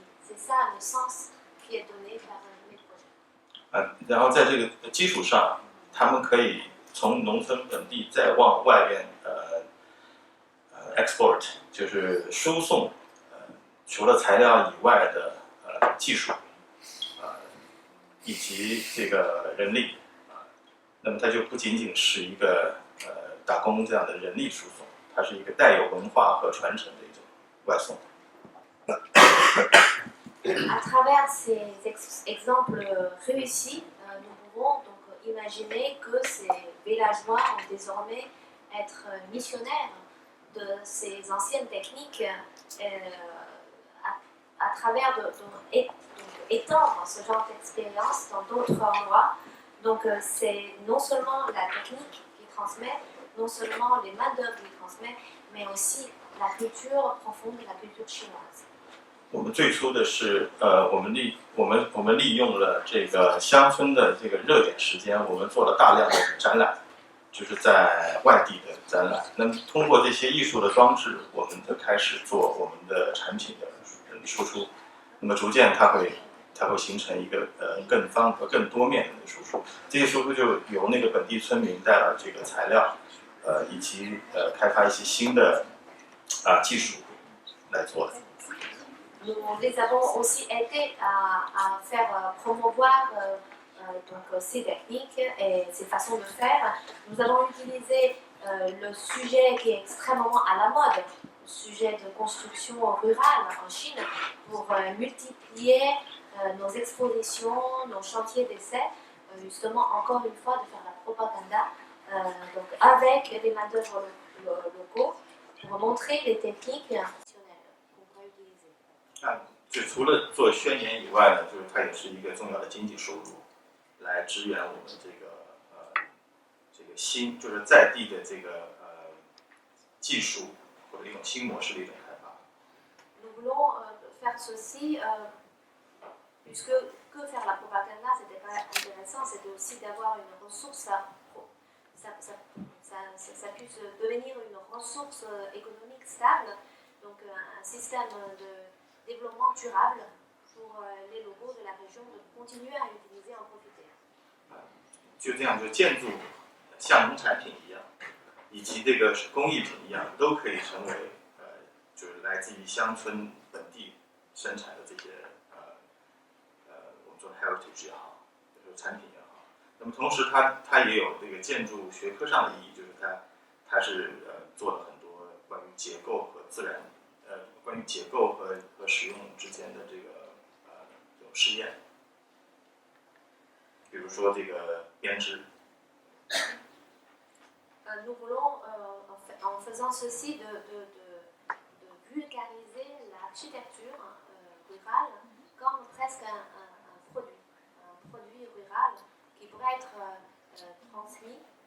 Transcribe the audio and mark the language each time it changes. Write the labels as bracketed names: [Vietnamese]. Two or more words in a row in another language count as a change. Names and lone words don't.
[French] C'est ça le sens qui est donné par mes projets. [Chinese] 然后在这个基础上，他们可以从农村本地再往外边export， 就是输送除了材料以外的技术以及这个人力那么它就不仅仅是一个打工这样的人力输送，它是一个带有文化和传承的一种外送。 [French] À travers ces exemples réussis, nous pouvons donc imaginer que ces villageois vont désormais être missionnaires de ces anciennes techniques à travers étendre ce genre d'expérience dans d'autres endroits Donc c'est non seulement la technique qui transmet, non seulement les main-d'œuvre qui transmet, mais aussi la culture profonde, la culture chinoise. [Chinese] 我们最初的是我们利用了这个乡村的这个热点时间，我们做了大量的展览，就是在外地的展览。那么通过这些艺术的装置，我们就开始做我们的产品的输出。那么逐渐它会形成一个更多面的输出。这些输出就由那个本地村民带来这个材料，以及开发一些新的技术来做的。 [French] Nous les avons aussi aidés à faire promouvoir donc, ces techniques et ces façons de faire. Nous avons utilisé le sujet qui est extrêmement à la mode, le sujet de construction rurale en Chine, pour multiplier nos expositions, nos chantiers d'essai, justement encore une fois de faire la propagande donc avec des main-d'œuvre locaux pour montrer les techniques traditionnelles qu'on pourrait utiliser. [Chinese] 就除了做宣言以外呢，就是它也是一个重要的经济收入，来支援我们这个新就是在地的这个技术或者一种新模式的一种开发。 [French] Nous voulons faire ceci puisque que faire la propagande, c'était pas intéressant, c'était aussi d'avoir une ressource, ça puisse devenir une ressource économique stable, donc un système de développement durable pour les locaux de la région de continuer à utiliser et en profiter. [Chinese] 就这样，就建筑像农产品一样，以及这个工艺品一样，都可以成为就是来自于乡村本地生产的这些我们说 heritage 也好，就是产品也好。那么同时它也有这个建筑学科上的意义，就是它是做了很多关于结构和自然关于结构和使用之间的这种试验。比如说这个编织。 [French] Nous voulons, en faisant ceci, de vulgariser l'architecture rurale comme presque un produit rural qui pourrait être transmis,